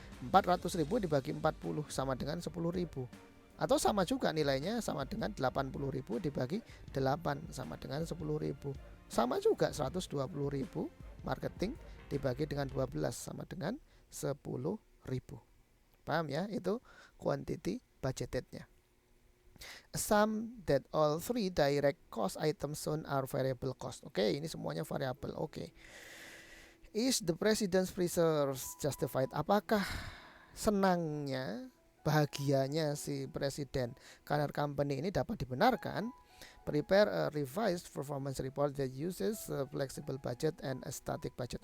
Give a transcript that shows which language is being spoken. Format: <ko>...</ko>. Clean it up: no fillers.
<id>400.000 dibagi 40 sama dengan 10.000. Atau sama juga nilainya, sama dengan 80.000 dibagi 8 sama dengan 10.000. Sama juga 120.000 marketing dibagi dengan 12 sama dengan 10.000. Paham ya? Itu quantity budgetednya.</id> <en>Assume that all three direct cost items shown are variable cost.</en> <id>Oke, ini semuanya variabel. Oke.</id> <en>Is the president's research justified?</en> <id>Apakah senangnya, bahagianya si presiden karena company ini dapat dibenarkan?</id> <en>Prepare a revised performance report that uses a flexible budget and a static budget.</en>